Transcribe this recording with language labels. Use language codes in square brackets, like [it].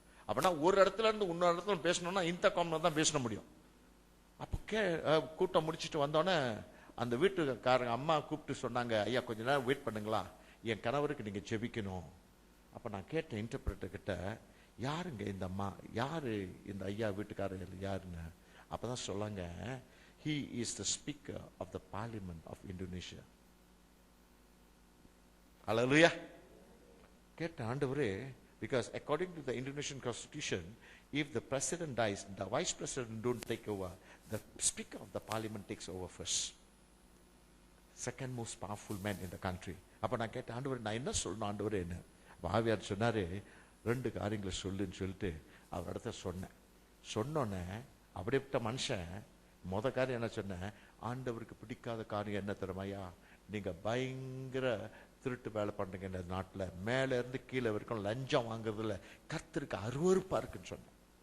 [ta] அப்படின்னா ஒரு இடத்துல இருந்து இன்னொரு இடத்துல பேசணும்னா இந்த காமன் தான் பேச முடியும். அப்ப கூட்டம் முடிச்சுட்டு வந்தோடனே அந்த வீட்டுக்காரங்க அம்மா கூப்பிட்டு சொன்னாங்க, ஐயா கொஞ்ச நேரம் வெயிட் பண்ணுங்களா, என் கணவருக்கு நீங்க ஜெபிக்கணும். அப்ப நான் கேட்டேன் இன்டர்பிரேட்டர் கிட்ட, யாருங்க இந்த அம்மா, யாரு இந்த ஐயா வீட்டுக்காரர் யாருன்னு. அப்பதான் சொல்லாங்க, [en] he is the speaker of the parliament of Indonesia. Hallelujah. [ta] கேட்ட ஆண்டவரே, [en] because according to the Indonesian constitution, if the president dies, the vice president don't take over, the speaker of the parliament takes over first. Second most powerful man in the country. [ta] அப்ப நான் கேட்ட ஆண்டவரே, நான் என்ன சொல்லணும் ஆண்டவரே என்ன. ஆவியார் சொன்னாரு, 2 காரியங்களை சொல்லுன்னு சொல்லிட்டு அவர் இடத்த சொன்னேன். சொன்னோன்னே அப்படிப்பட்ட மனுஷன் முத காரியம் என்ன சொன்னேன், ஆண்டவருக்கு பிடிக்காத காரியம் என்ன தெரியுமாயா, நீங்க பயங்கர திருட்டு வேலை பண்றீங்க இந்த நாட்டுல, மேல இருந்து கீழே வரைக்கும் லஞ்சம் வாங்குறதுல கர்த்தருக்கு அருவருப்பா இருக்குன்னு சொன்னேன்.